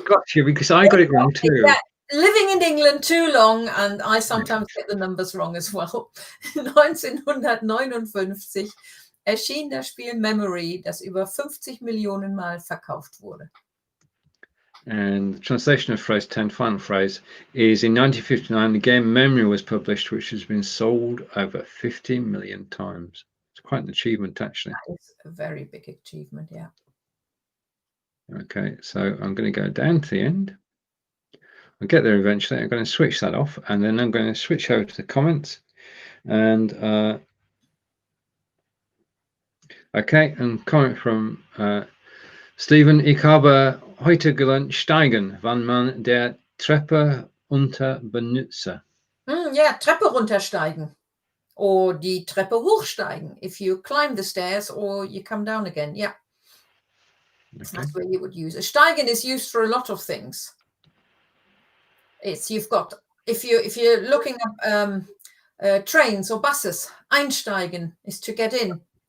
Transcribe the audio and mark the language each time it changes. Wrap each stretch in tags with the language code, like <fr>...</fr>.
<en>Got you, because I got it wrong too. Yeah. Living in England too long, and I sometimes get the numbers wrong as well.</en> <de>1959 erschien das Spiel Memory, das über 50 Millionen Mal verkauft wurde.</de> <en>And the translation of phrase 10, final phrase, is in 1959 the game Memory was published, which has been sold over 50 million times. It's quite an achievement, actually. That is a very big achievement, yeah. Okay, so I'm going to go down to the end. I'll get there eventually. I'm going to switch that off, and then I'm going to switch over to the comments. And okay, and comment from Steven.</en> <de>Ich habe heute gelernt steigen, wann man der Treppe unter benutze.</de> <en>Yeah,</en> <de>Treppe runtersteigen.</de> <en>Or</en> <de>die Treppe hochsteigen.</de> <en>If you climb the stairs or you come down again. Yeah. Okay. That's where you would use it. Steigen is used for a lot of things. It's if you're looking up trains or buses, einsteigen is to get in.</en>